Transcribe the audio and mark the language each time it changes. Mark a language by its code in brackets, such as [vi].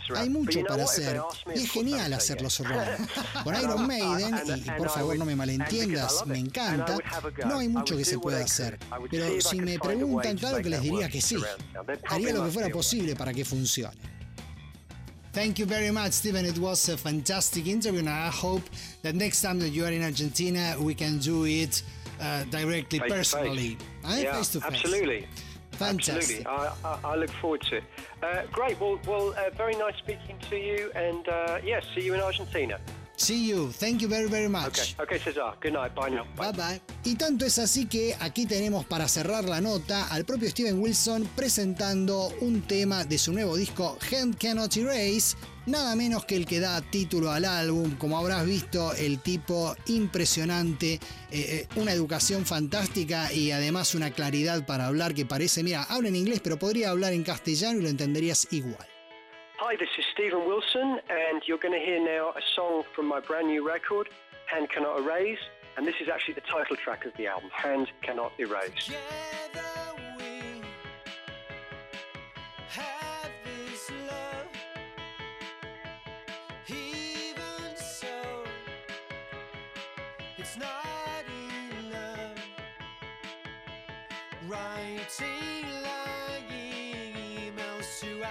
[es] Hay mucho para hacer y es genial hacerlo surround. Con Iron Maiden, y por favor no me malentiendas, me encanta, no hay mucho que se pueda hacer. Pero si me preguntan, claro que les diría que sí. Haría lo que fuera posible para que funcione. [en] Thank you very much, Steven. It was a fantastic interview, and I hope that next time that you are in Argentina, we can do it directly, face personally. To face. Face to face. Absolutely. Fantastic. I look forward to it. Great. Well, very nice speaking to you, and yes, see you in Argentina. See you. Thank you very, very much. Okay, César. Good night. Bye now. Bye-bye. [es] Y tanto es así que aquí tenemos para cerrar la nota al propio Steven Wilson presentando un tema de su nuevo disco Hand Cannot Erase, nada menos que el que da título al álbum. Como habrás visto, el tipo impresionante, una educación fantástica y además una claridad para hablar que parece, mira, habla en inglés pero podría hablar en castellano y lo entenderías igual. [en] Hi, this is Steven Wilson, and you're going to hear now a song from my brand new record, Hand Cannot Erase, and this is actually the title track of the album, Hand Cannot Erase. Together we have this love, even so, it's not enough, writing lying emails to our